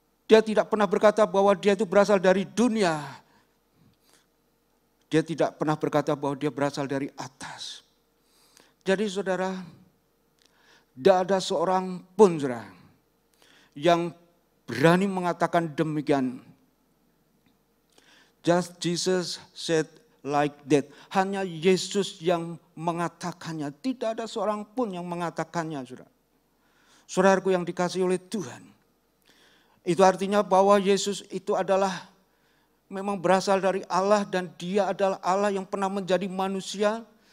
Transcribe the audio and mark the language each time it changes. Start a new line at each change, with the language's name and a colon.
Indonesian: Dia tidak pernah berkata bahwa dia itu berasal dari dunia. Dia tidak pernah berkata bahwa dia berasal dari atas. Jadi saudara, tidak ada seorang pun saudara yang berani mengatakan demikian.
English: Just Jesus said like that.
Indonesian: Hanya Yesus yang mengatakannya. Tidak ada seorang pun yang mengatakannya, saudara. Saudaraku yang dikasihi oleh Tuhan. Itu artinya bahwa Yesus itu adalah memang berasal dari Allah dan dia adalah Allah yang pernah menjadi manusia.